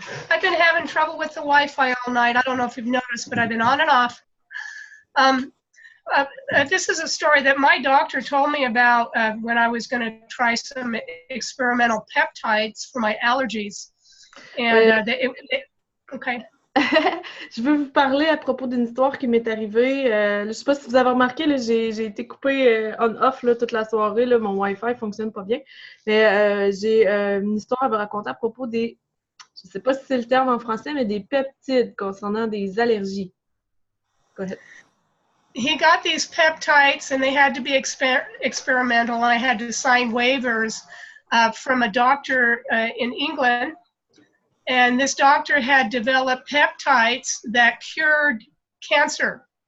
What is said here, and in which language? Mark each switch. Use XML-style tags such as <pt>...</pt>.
<en>I've been having trouble with the Wi-Fi all night. I don't know if you've noticed, but I've been on and off. This is a story that my doctor told me about when I was going to try some experimental peptides for my allergies. And okay.</en> <fr>je veux vous parler à propos d'une histoire qui m'est arrivée. Je ne sais pas si vous avez remarqué, là, j'ai été coupée on-off toute la soirée. Là, mon Wi-Fi ne fonctionne pas bien. Mais j'ai une histoire à vous raconter à propos des, je ne sais pas si c'est le terme en français, mais des peptides concernant des allergies.</fr> <en>Go ahead. He got these peptides and they had to be experimental, and I had to sign waivers from a doctor in England. And this doctor had developed peptides that cured cancer.</en>